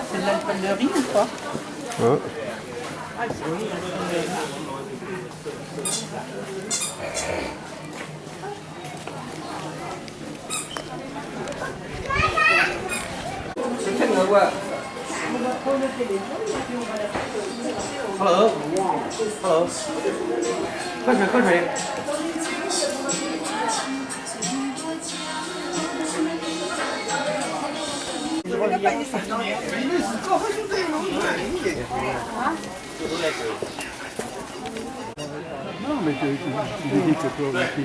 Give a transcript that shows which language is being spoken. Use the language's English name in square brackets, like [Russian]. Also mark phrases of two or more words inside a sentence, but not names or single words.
[French] C'est de l'alcool de riz ou quoi? Ah. Ah, c'est oui, l'alcool de riz. Hello. [Chinese] Hello. 喝水，喝水。 [French] Non, mais tu dis que toi,